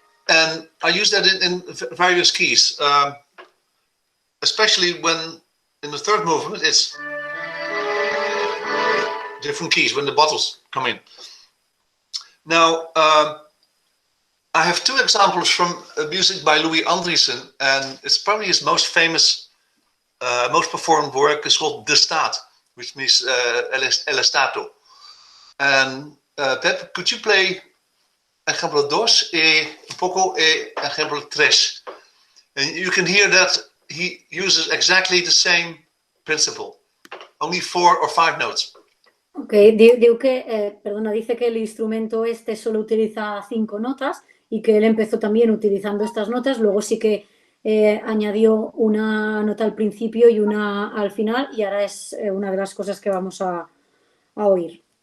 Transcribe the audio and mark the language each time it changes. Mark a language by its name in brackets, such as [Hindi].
[English] And I use that in various keys, especially when in the 3rd movement it's different keys when the bottles come in. Now, I have 2 examples from music by Louis Andriessen, and it's probably his most famous, most performed work is called De Staat, which means El Stato. And Pep, could you play [Spanish] ejemplo 2 y un poco ejemplo 3? [English] And you can hear that he uses exactly the same principle, only 4 or 5 notes. [Spanish] Ok, perdona, dice que el instrumento este solo utiliza 5 notas y que él empezó también utilizando estas notas, luego sí que añadió una nota al principio y una al final, y ahora es una de las cosas que vamos a oír.